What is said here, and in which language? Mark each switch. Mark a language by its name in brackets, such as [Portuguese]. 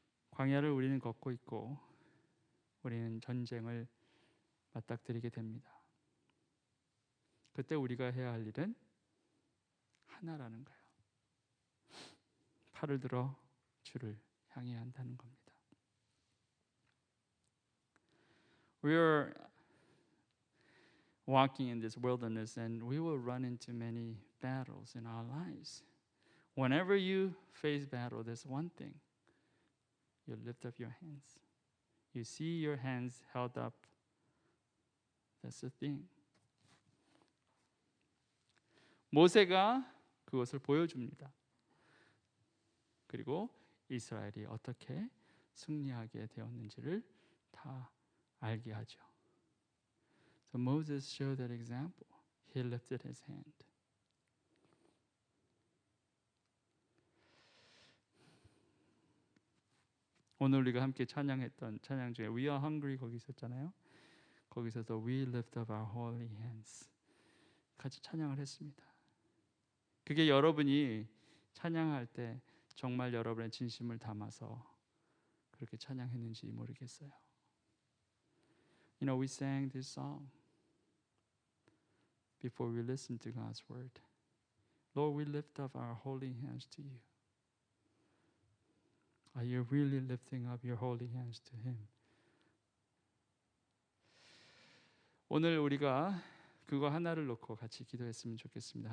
[Korean] 광야를 우리는 걷고 있고 우리는 전쟁을 맞닥뜨리게 됩니다. 그때 우리가 해야 할 일은 하나라는 거예요. 팔을 들어 주를 향해야 한다는 겁니다. [English] We are walking in this wilderness and we will run into many battles in our lives. Whenever you face battle, there's one thing. You lift up your hands. You see your hands held up. That's the thing. [Korean] 모세가 그것을 보여줍니다. 그리고 이스라엘이 어떻게 승리하게 되었는지를 다 알게 하죠. [English] So Moses showed that example. He lifted his hand. [Korean] 오늘 우리가 함께 찬양했던 찬양 중에 [English] We are hungry [Korean] 거기 있었잖아요. 거기서도 [English] We lift up our holy hands [Korean] 같이 찬양을 했습니다. 그게 여러분이 찬양할 때 정말 여러분의 진심을 담아서 그렇게 찬양했는지 모르겠어요. [English] You know, we sang this song before we listened to God's word. Lord, we lift up our holy hands to you. Are you really lifting up your holy hands to Him? [Korean] 오늘 우리가 그거 하나를 놓고 같이 기도했으면 좋겠습니다.